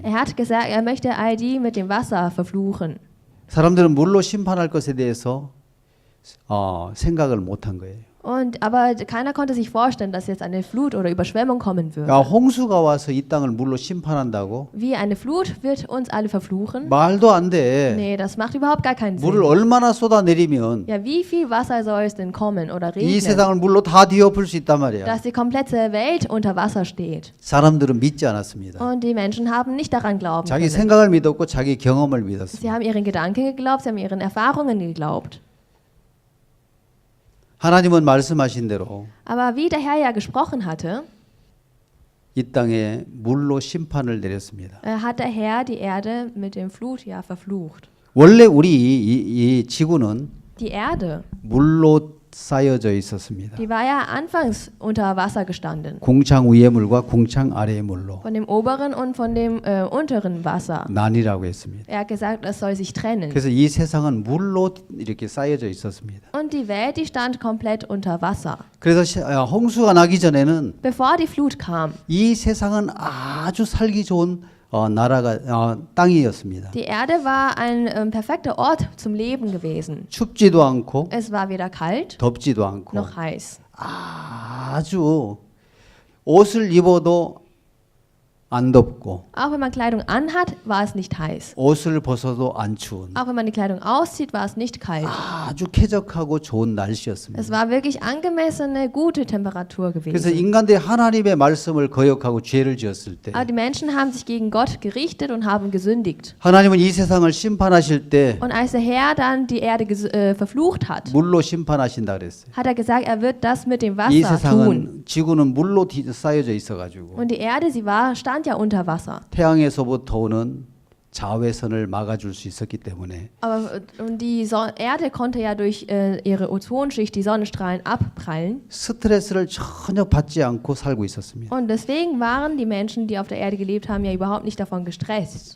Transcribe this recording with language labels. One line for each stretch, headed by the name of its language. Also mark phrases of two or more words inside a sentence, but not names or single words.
German: Er hat gesagt, er möchte all die mit dem Wasser verfluchen.
Korean: 사람들은 물로 심판할 것에 대해서 생각을 못한 거예요.
German: Aber keiner konnte sich vorstellen, dass jetzt eine Flut oder Überschwemmung kommen würde.
Korean: 야, 홍수가 와서 이 땅을 물로 심판한다고?
German: Wie eine Flut wird uns alle verfluchen?
Korean: 말도 안 돼.
German: Nee, das macht überhaupt gar keinen
Korean: 물을
German: Sinn.
Korean: 얼마나 쏟아내리면
German: Ja, wie viel Wasser soll es denn kommen oder
Korean: 이
German: regnen,
Korean: 세상을 물로 다 뒤엎을 수 있단 말이야.
German: dass die komplette Welt unter Wasser steht?
Korean: 사람들은 믿지 않았습니다.
German: Und die Menschen haben nicht daran glauben
Korean: 자기
German: können.
Korean: 생각을 믿었고 자기 경험을
German: Sie
Korean: 믿었습니다.
German: haben ihren Gedanken geglaubt, sie haben ihren Erfahrungen geglaubt.
Korean: 하나님은 말씀하신 대로
German: Aber wie der Herr ja gesprochen hatte,
Korean: 이 땅에 물로 심판을 내렸습니다.
German: hat der Herr die Erde mit dem Flut ja verflucht.
Korean: 원래 우리 이 지구는
German: Die Erde,
Korean: 물로 쌓여져 있었습니다.
German: die war ja anfangs unter Wasser gestanden.
Korean: 궁창 위의 물과 궁창 아래의 물로
German: Von dem oberen und von dem unteren Wasser.
Korean: 나뉘라고 했습니다.
German: Er hat gesagt, es soll sich trennen.
Korean: 그래서 이 세상은 물로 이렇게 쌓여져 있었습니다.
German: Und die Welt, die stand komplett unter Wasser.
Korean: 그래서 홍수가 나기 전에는
German: Bevor die Flut kam,
Korean: 이 세상은 아주 살기 좋은 땅이었습니다.
German: die Erde war ein perfekter Ort zum Leben gewesen.
Korean: 춥지도 않고
German: Es war weder kalt
Korean: 덥지도 않고
German: noch heiß.
Korean: 아주 옷을 입어도 안 덥고
German: Auch wenn man Kleidung anhat, war es nicht heiß.
Korean: 옷을 벗어도 안 추운
German: Auch wenn man die Kleidung auszieht, war es nicht kalt.
Korean: 아주 쾌적하고 좋은 날씨였습니다.
German: Es war wirklich angemessene, gute Temperatur
Korean: 그래서
German: gewesen.
Korean: 인간들이 하나님의 말씀을 거역하고 죄를 지었을 때
German: Aber die Menschen haben sich gegen Gott gerichtet und haben gesündigt.
Korean: 하나님은 이 세상을 심판하실 때
German: Und als der Herr dann die Erde verflucht hat,
Korean: 물로 심판하신다 그랬어요.
German: hat er gesagt, er wird das mit dem
Korean: 이
German: Wasser tun.
Korean: 세상은 지구는 물로 쌓여져 있어가지고
German: Und die Erde, stand ja unter Wasser.
Korean: 태양에서부터 오는 자외선을 막아줄 수 있었기 때문에
German: Aber und die Erde konnte ja durch ihre Ozonschicht die Sonnenstrahlen abprallen.
Korean: 스트레스를 전혀 받지 않고 살고 있었습니다.
German: Und deswegen waren die Menschen, die auf der Erde gelebt haben, ja überhaupt nicht davon gestresst.